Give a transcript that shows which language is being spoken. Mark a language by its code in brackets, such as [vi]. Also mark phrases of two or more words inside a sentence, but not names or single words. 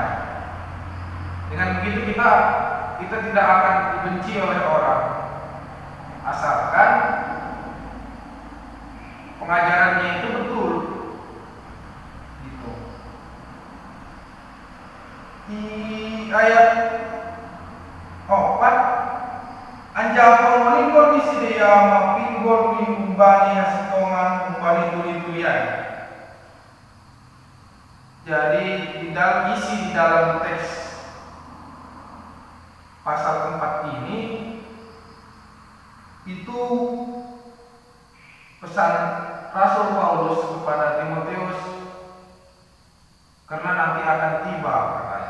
[id] Dengan begitu kita tidak akan dibenci oleh orang, asalkan pengajarannya itu betul. Di ayat 4 [bts] anjapon wali kondisi dia mapinggol ni umbani asitongan umbani tuli-tulian. [id] Jadi isi di dalam teks pasal 4 ini itu pesan Rasul Paulus kepada Timotius, karena nanti akan tiba, katanya.